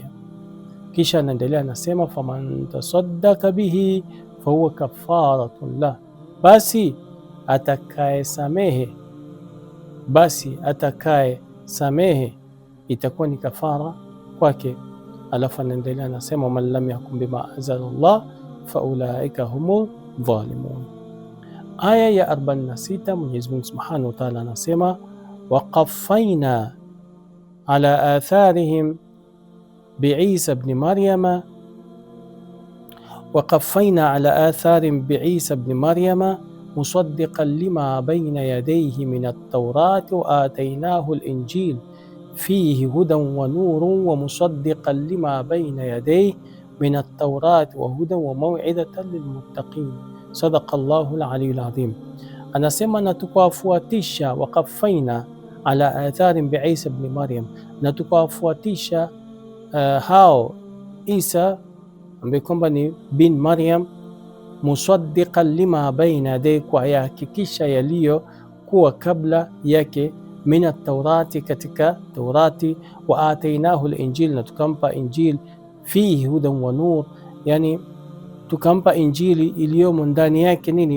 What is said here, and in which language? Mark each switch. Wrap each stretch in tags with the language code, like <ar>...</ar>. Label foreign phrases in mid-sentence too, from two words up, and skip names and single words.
<sw>Kisha anaendelea anasema,</sw> <ar>فمن تصدق به فهو كفارة له,</ar> <sw>basi atakaye samehe itakuwa ni kafara kwake. Alafu anaendelea anasema,</sw> <ar>من لم يحكم بما أنزل الله فأولئك هم الظالمون.</ar> <sw>Aya ya 46 Mwenyezi Mungu</sw> <ar>سبحانه وتعالى anasema, وقفينا على آثارهم بعيسى ابن مريم وقفينا على آثارهم بعيسى ابن مريم مصدقا لما بين يديه من التوراة وآتيناه الإنجيل فيه هدى ونور ومصدقا لما بين يديه من التوراة وهدى وموعظة للمتقين. صدق الله العلي العظيم.</ar> <sw>Anasema, na tukawafuatisha,</sw> <ar>وقفينا على آثارهم بعيسى ابن مريم,</ar> <sw>na tukawafuatisha hao Isa ambaye kwamba ni bin Maryam,</sw> <ar>مصدقا لما بين يديه,</ar> <sw>kwa yahakikisha yaliyokuwa kabla yake,</sw> <ar>من التوراة,</ar> <sw>katika Taurati,</sw> <ar>وآتيناه الإنجيل,</ar> <sw>na tukampa Injil,</sw> <ar>فيه هدى ونور,</ar> <sw>yani tukampa Injili iliyomo ndani yake nini?</sw>